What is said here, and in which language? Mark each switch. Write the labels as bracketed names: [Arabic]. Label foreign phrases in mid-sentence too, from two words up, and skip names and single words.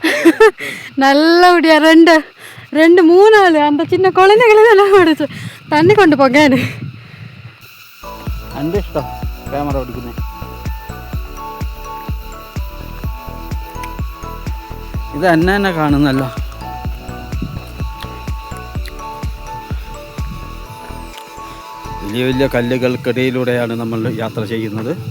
[Tamil] நல்லபடியா ரெண்டு ரெண்டு மூணு ஆள் அந்த சின்ன குழந்தைகளெல்லாம் ஓடிச்சு தண்ணி கொண்டு போங்கன்னு [Malayalam] എൻ്റെ ഇഷ്ടം ക്യാമറ ഓടിക്കുന്നത് ഇത് എന്നെ കാണുന്നല്ലോ വലിയ വലിയ കല്ലുകൾക്കിടയിലൂടെയാണ് നമ്മൾ യാത്ര ചെയ്യുന്നത്